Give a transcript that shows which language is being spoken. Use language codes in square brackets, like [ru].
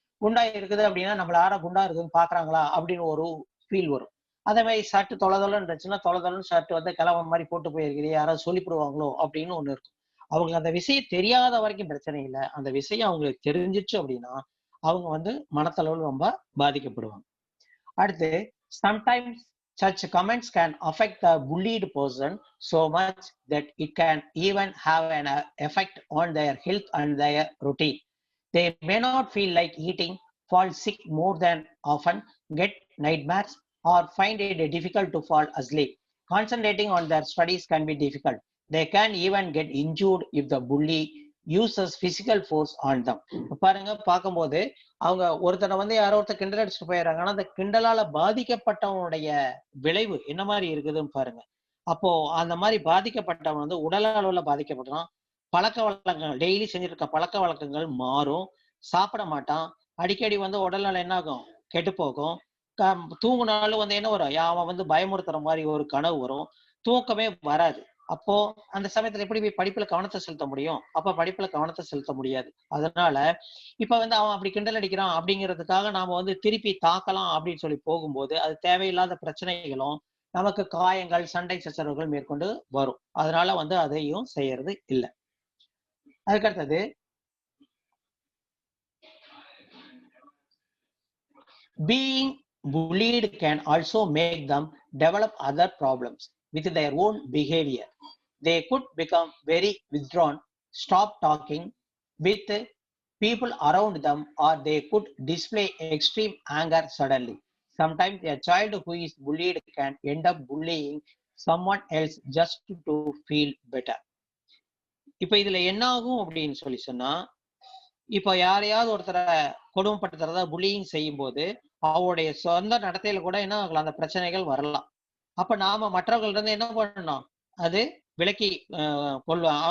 [ta] குண்டா இருக்குது அப்படின்னா நம்மள யாரா குண்டா இருக்குன்னு பாக்குறாங்களா அப்படின்னு ஒரு ஃபீல் வரும். அதே மாதிரி ஷர்ட் தொலைன்னு இருந்துச்சுன்னா தொலைன்னு ஷர்ட் வந்து கிழவன் மாதிரி போட்டு போயிருக்கிறீ, யாராவது சொல்லிவிடுவாங்களோ அப்படின்னு ஒண்ணு இருக்கும். அவங்க அந்த விஷயம் தெரியாத வரைக்கும் பிரச்சனை இல்லை. அந்த விஷயம் அவங்களுக்கு தெரிஞ்சிச்சு அப்படின்னா அவங்க வந்து மனத்தளவில் ரொம்ப பாதிக்கப்படுவாங்க. அடுத்து, [en] sometimes such comments can affect the bullied person so much that it can even have an effect on their health and their routine. They may not feel like eating, fall sick more than often, get nightmares, or find it difficult to fall asleep. Concentrating on their studies can be difficult. They can even get injured if the bully uses physical force on them. [ta] பாருங்க, பார்க்கும்போது அவங்க ஒருத்தனை வந்து யாரோ ஒருத்தர் கிண்டல் அடிச்சுட்டு போயிடுறாங்க. ஆனா அந்த கிண்டலால பாதிக்கப்பட்டவனுடைய விளைவு என்ன மாதிரி இருக்குதுன்னு பாருங்க. அப்போ அந்த மாதிரி பாதிக்கப்பட்டவன் வந்து உடல் அளவுல பாதிக்கப்படுறான். பழக்க வழக்கங்கள் டெய்லி செஞ்சுட்டு இருக்க பழக்க வழக்கங்கள் மாறும். சாப்பிட மாட்டான். அடிக்கடி வந்து உடல்நலம் என்ன ஆகும்? கெட்டு போகும். தூங்குனாலும் வந்து என்ன வரும்? அவன் வந்து பயமுறுத்துற மாதிரி ஒரு கனவு வரும். தூக்கமே வராது. அப்போ அந்த சமயத்துல எப்படி போய் படிப்புல கவனத்தை செலுத்த முடியும்? அப்ப படிப்புல கவனத்தை செலுத்த முடியாது. அதனால இப்ப வந்து அவன் அப்படி கிண்டல் அடிக்கிறான் அப்படிங்கிறதுக்காக நாம வந்து திருப்பி தாக்கலாம் அப்படின்னு சொல்லி போகும்போது அது தேவையில்லாத பிரச்சனைகளும் நமக்கு காயங்கள், சண்டை சச்சரவுகள் மேற்கொண்டு வரும். அதனால வந்து அதையும் செய்யறது இல்லை. அதுக்கடுத்தது [en] being bullied can also make them develop other problems with their own behavior. They could become very withdrawn, stop talking with people around them, or they could display extreme anger suddenly. Sometimes a child who is bullied can end up bullying someone else just to feel better. [ta] இப்ப இதுல என்ன ஆகும் அப்படின்னு சொல்லி சொன்னா, இப்ப யாரையாவது ஒருத்தரை கொடுமைப்படுத்துறதா புல்லிங் செய்யும் போது அவருடைய சொந்த நடத்தையில கூட என்ன ஆகலாம், அந்த பிரச்சனைகள் வரலாம். அப்ப நாம மற்றவர்கள்ட்ட இருந்து என்ன பண்ணணும், அது விலக்கி கொள்வாங்க.